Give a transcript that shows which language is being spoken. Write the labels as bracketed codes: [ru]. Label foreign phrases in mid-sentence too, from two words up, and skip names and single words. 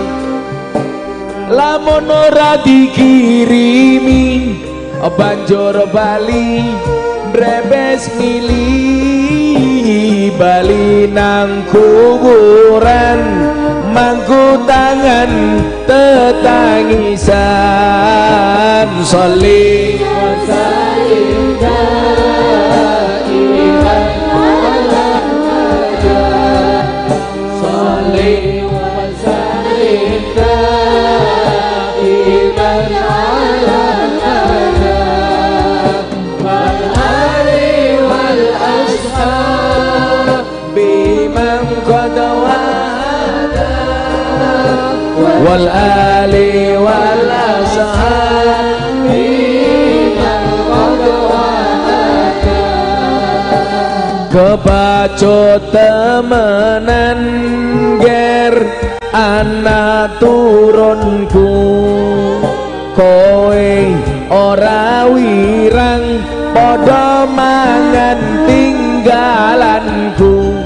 [jv] Lamun ora dikirimi banjur bali brebes milih bali nang kuburan mangku tangan tetangisan. [ar] صل وسلم دائما على صل وسلم دائما على والآل والأصحاب من قد وحدا والآل والأصحاب من قد وحدا. [jv] Kebacut temenan ger anak turunku kowe ora wirang padha mangan tinggalanku.